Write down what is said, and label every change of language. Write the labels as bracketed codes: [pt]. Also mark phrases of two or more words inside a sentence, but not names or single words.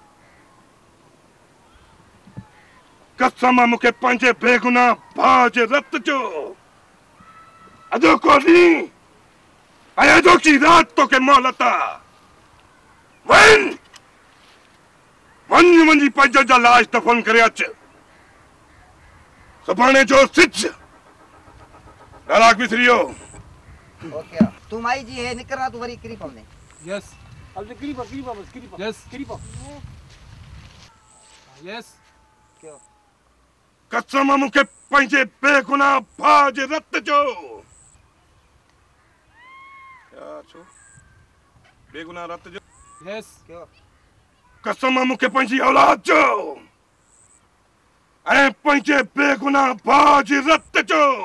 [sd] कसम मूंखे पंहिंजे बेगुनाह भाउ जे रत जो अॼोको ॾींहुं ऐं अॼोकी राति तोखे मोहलत आहे। वञी पंहिंजनि जा लाश दफ़न करे अच। सुभाणे जो सिज डायलॉग बि थी वियो। ओके तू माई जी है निकरना तू वरी किरी पवने। यस अब किरी पा यस क्यों कसम मूंखे पंहिंजे बेगुनाह भाउ जे रत जो। छो बेगुनाह रत जो? यस क्यों कसम मूंखे पंहिंजी औलाद जो ऐं पंहिंजे बेगुनाह भाउ जी रत जो।